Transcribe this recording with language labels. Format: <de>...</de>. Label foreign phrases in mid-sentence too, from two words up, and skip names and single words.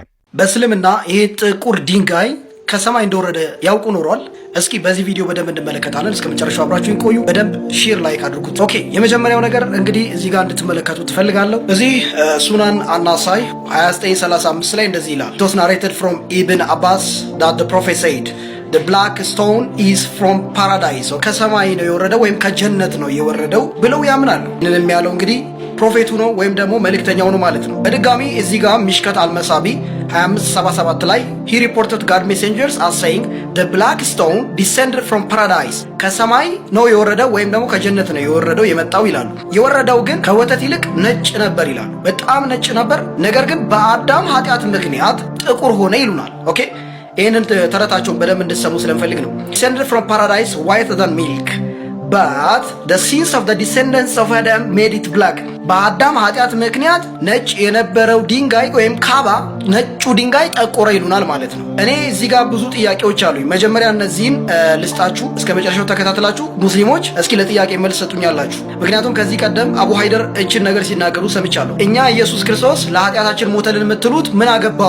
<am>በእስልምና ይሄ ጥቁር ድንጋይ ከሰማይ እንደወረደ ያውቁ ኖሯል። እስኪ በዚህ ቪዲዮ በደንብ እንመለከታለን። እስከ መጨረሻው አብራችሁ ይቆዩ። በደንብ ሼር ላይክ አድርጉት። ኦኬ፣ የመጀመሪያው ነገር እንግዲህ እዚህ ጋር እንድትመለከቱ ትፈልጋለሁ። እዚህ ሱናን አናሳይ 2935 ላይ እንደዚህ ይላል።</am> <en>It was narrated from Ibn Abbas that the prophet said the black stone is from paradise.</en> <am>ከሰማይ ነው የወረደው ወይም ከጀነት ነው የወረደው ብለው ያምናሉ። ምንም ያለው እንግዲህ ፕሮፌቱ ነው ወይም ደግሞ መልእክተኛው ነው ማለት ነው። በድጋሚ እዚህ ጋር ሚሽከት አልመሳቢ 2577 ላይ</am> <en>he reported God messengers as saying the black stone descended from paradise.</en> <am>ከሰማይ ነው የወረደው ወይም ደግሞ ከጀነት ነው የወረደው የመጣው ይላሉ። የወረደው ግን ከወተት ይልቅ ነጭ ነበር ይላሉ። በጣም ነጭ ነበር፣ ነገር ግን በአዳም ኃጢአት ምክንያት ጥቁር ሆነ ይሉናል። ኦኬ፣ ይህንን ተረታቸውን በደንብ እንድትሰሙ ስለምፈልግ ነው።</am> <en>descended from paradise whiter than milk but the sins of the descendants of Adam made it black.</en> <am>በአዳም ኃጢአት ምክንያት ነጭ የነበረው ድንጋይ ወይም ካባ ነጩ ድንጋይ ጠቆረ ይሉናል ማለት ነው። እኔ እዚህ ጋር ብዙ ጥያቄዎች አሉኝ። መጀመሪያ እነዚህን ልስጣችሁ፣ እስከ መጨረሻው ተከታተላችሁ ሙስሊሞች እስኪ ለጥያቄ መልስ ሰጡኛላችሁ። ምክንያቱም ከዚህ ቀደም አቡ ሃይደር እችን ነገር ሲናገሩ ሰምቻለሁ። እኛ ኢየሱስ ክርስቶስ ለኃጢአታችን ሞተልን የምትሉት ምን አገባው?</am>